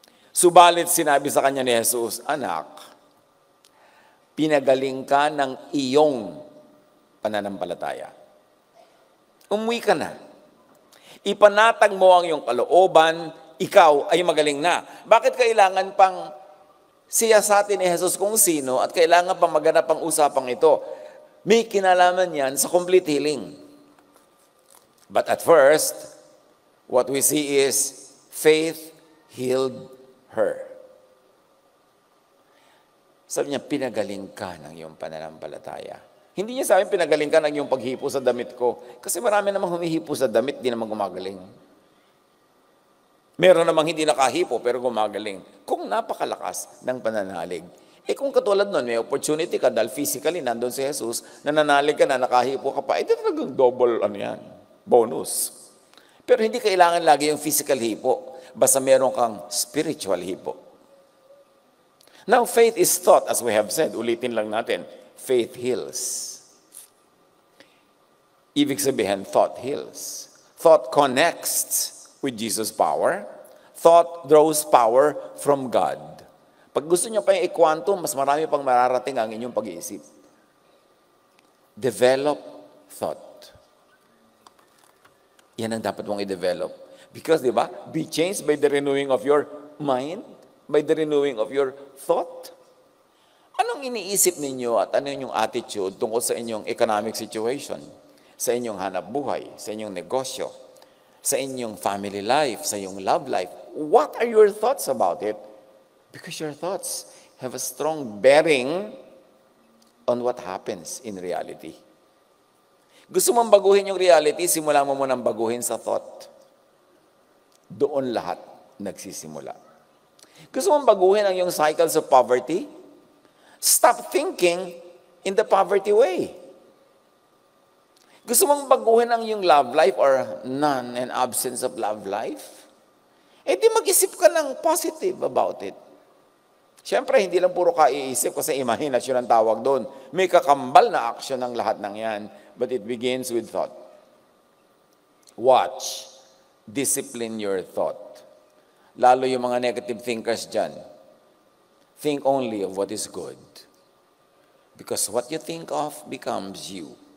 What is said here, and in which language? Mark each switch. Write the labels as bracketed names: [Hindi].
[Filipino] Subalit sinabi sa kanya ni Jesus, anak, pinagaling ka ng iyong pananampalataya. Umuwi ka na. Ipanatag mo ang iyong kalooban, ikaw ay magaling na. Bakit kailangan pang siyasatin ni Jesus kung sino at kailangan pang maganap ang usapang ito? May kinalaman yan sa complete healing. [English] But at first, what we see is faith healed her. [Filipino] Sabi niya, pinagaling ka ng iyong pananampalataya. Hindi niya sabi, pinagaling ka ng iyong paghipo sa damit ko. Kasi marami namang humihipo sa damit, di naman gumagaling. Meron namang hindi nakahipo, pero gumagaling. Kung napakalakas ng pananalig. Kung katulad nun, may opportunity ka dahil physically nandun si Jesus, nananalig ka na, nakahipo ka pa, talagang double, bonus. Pero hindi kailangan lagi yung physical hipo. Basta meron kang spiritual hipo. [English] Now, faith is taught, as we have said, [Filipino] ulitin lang natin, [English] faith heals. [Filipino] Ibig sabihin, [English] thought heals. Thought connects with Jesus' power. Thought draws power from God. [Filipino] Pag gusto nyo pa yung i-quantum, mas marami pang mararating ang inyong pag-iisip. [English] Develop thought. [Filipino] Yan ang dapat mong i-develop. [English] Because, [Filipino] di ba, [English] be changed by the renewing of your mind, by the renewing of your thought. [Filipino] Anong iniisip ninyo at ano yung attitude tungkol sa inyong economic situation, sa inyong hanap buhay, sa inyong negosyo? sa inyong family life, sa iyong love life. [English] What are your thoughts about it? Because your thoughts have a strong bearing on what happens in reality. [Filipino] Gusto mong baguhin yung reality, simulan mo munang baguhin sa thought. Doon lahat nagsisimula. Gusto mong baguhin ang yung [English] cycles of poverty? Stop thinking in the poverty way. [Filipino] Gusto mong baguhin ang yung [English] love life or none and absence of love life? [Filipino] Eh di mag-isip ka ng [English] positive about it. [Filipino] Siyempre, hindi lang puro kaiisip kasi imahinasyon ang tawag doon. May kakambal na aksyon ng lahat ng yan. [English] But it begins with thought. Watch. Discipline your thought. [Filipino] Lalo yung mga negative thinkers dyan. [English] Think only of what is good. Because what you think of becomes you.